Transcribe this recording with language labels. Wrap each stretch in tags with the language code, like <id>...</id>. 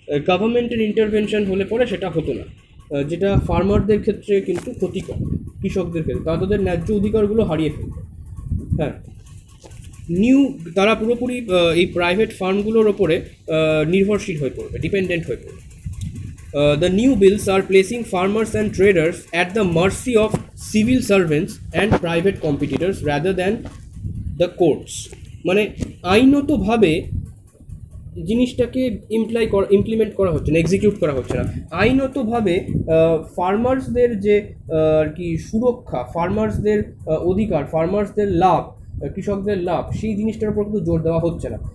<bn>গভর্নমেন্টের ইন্টারভেনশন হলে পরে সেটা হতো না, যেটা ফার্মারদের ক্ষেত্রে কিন্তু ক্ষতিকর, কৃষকদের ক্ষেত্রে তাদের ন্যায্য অধিকারগুলো হারিয়ে ফেলবে। হ্যাঁ, তারা পুরোপুরি এই প্রাইভেট ফার্মগুলোর ওপরে নির্ভরশীল হয়ে পড়বে, ডিপেন্ডেন্ট হয়ে পড়বে।</bn> <en>The new bills are placing farmers and traders at the mercy of civil servants and private competitors rather than the courts.</en> <bn>মানে আইনতভাবে জিনিসটাকে ইমপ্লিমেন্ট করা হচ্ছে না, এক্সিকিউট করা হচ্ছে না। আইনতভাবে ফার্মার্সদের যে আর কি সুরক্ষা, ফার্মার্সদের অধিকার, ফার্মার্সদের লাভ, কৃষকদের লাভ, সেই জিনিসটার উপর কিন্তু জোর দেওয়া হচ্ছে না।</bn>